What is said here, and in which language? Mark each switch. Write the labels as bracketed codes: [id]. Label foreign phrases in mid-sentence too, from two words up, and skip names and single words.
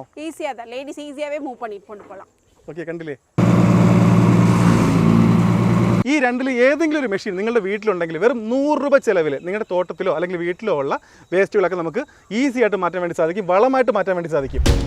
[ta] ஈஸியாக தான் லேடிஸ் ஈஸியாகவே மூவ் பண்ணிட்டு கொண்டு போகலாம். [ml] ഓക്കെ, കണ്ടില്ലേ? ഈ രണ്ടിൽ ഏതെങ്കിലും ഒരു മെഷീൻ നിങ്ങളുടെ വീട്ടിലുണ്ടെങ്കിൽ വെറും 100 രൂപ ചിലവിൽ നിങ്ങളുടെ തോട്ടത്തിലോ അല്ലെങ്കിൽ വീട്ടിലോ ഉള്ള വേസ്റ്റുകളൊക്കെ നമുക്ക് ഈസി ആയിട്ട് മാറ്റാൻ വേണ്ടി സാധിക്കും, വളമായിട്ട് മാറ്റാൻ വേണ്ടി സാധിക്കും.